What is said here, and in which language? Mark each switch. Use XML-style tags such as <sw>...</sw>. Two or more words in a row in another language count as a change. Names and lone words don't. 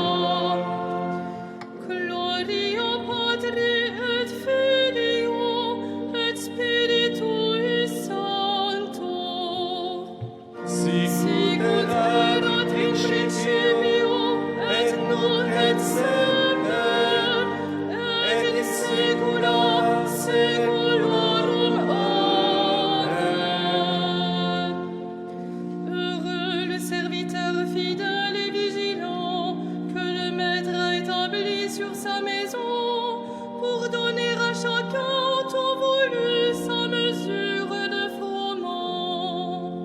<la>Gloria Patri et Filio et Spiritui Sancto. Sicut erat in principio et nunc et semper et in saecula saeculorum. Amen.</la> <fr>Heureux le serviteur fidèle et vigilant, que le maître a établi sur sa maison, pour donner à chacun temps voulu sa mesure de froment.</fr>